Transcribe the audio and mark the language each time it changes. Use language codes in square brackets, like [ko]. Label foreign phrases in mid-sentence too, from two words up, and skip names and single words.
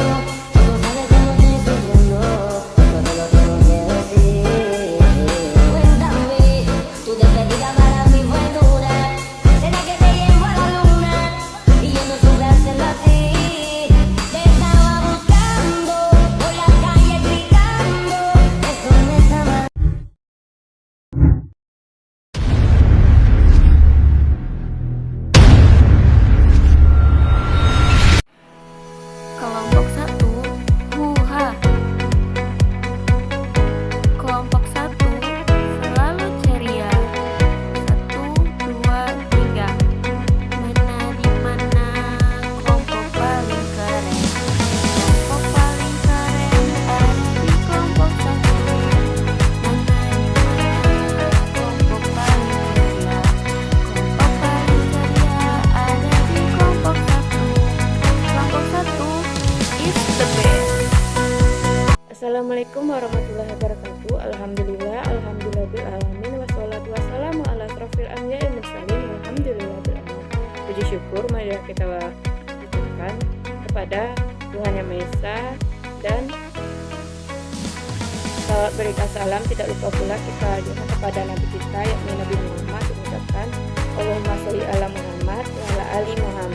[es] Tú no sabes cómo estoy sufriendo, no te lo tengo que decir. Cuéntame, tu despedida para mí fue dura. ¿Será que te llevo a la luna y yo no supe hacerlo así? Te estaba buscando por la calle gritando, eso me estaba. [id] Kelompok 1, huha. Kelompok 1 selalu ceria. 1, 2, 3. Mana di mana kelompok paling keren? Kelompok paling keren ada di kelompok 1. Mana di mana kelompok paling ceria? Kelompok paling ceria ada di kelompok 1. [en] Kelompok 1 is the best. [ar] السلام عليكم ورحمة الله وبركاته. الحمد لله الرحمن الرحيم. والصلاة والسلام على أشرف الأنبياء والمرسلين. الحمد لله الرحمن الرحيم. [id] Puji syukur marilah kita ucapkan kepada Tuhan Yang Maha Esa, dan salawat berikan salam tidak lupa pula kita ajukan kepada Nabi kita yakni Nabi Muhammad, mengucapkan [ar] اللهم صل على محمد وعلى آل محمد.